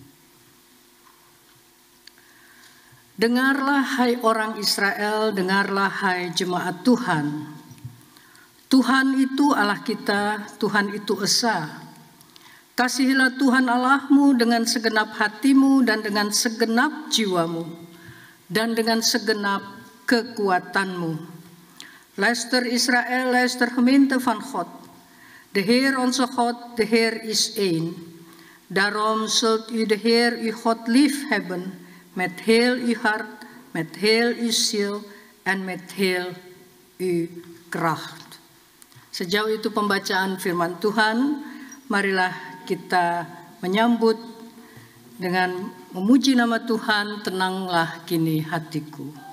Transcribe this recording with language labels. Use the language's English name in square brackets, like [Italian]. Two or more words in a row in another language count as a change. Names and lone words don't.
[Indonesian] Dengarlah hai orang Israel, dengarlah hai jemaat Tuhan. Tuhan itu Allah kita, Tuhan itu Esa. Kasihilah Tuhan Allahmu dengan segenap hatimu dan dengan segenap jiwamu dan dengan segenap kekuatanmu. [Dutch] Luister Israel, luister gemeente van God. De Heer onze God, de Heer is één. Daarom zult u de Heer uw God lief hebben met heel uw hart, met heel uw ziel en met heel uw kracht. [Indonesian] Sejauh itu pembacaan firman Tuhan, marilah kita menyambut dengan memuji nama Tuhan, tenanglah kini hatiku.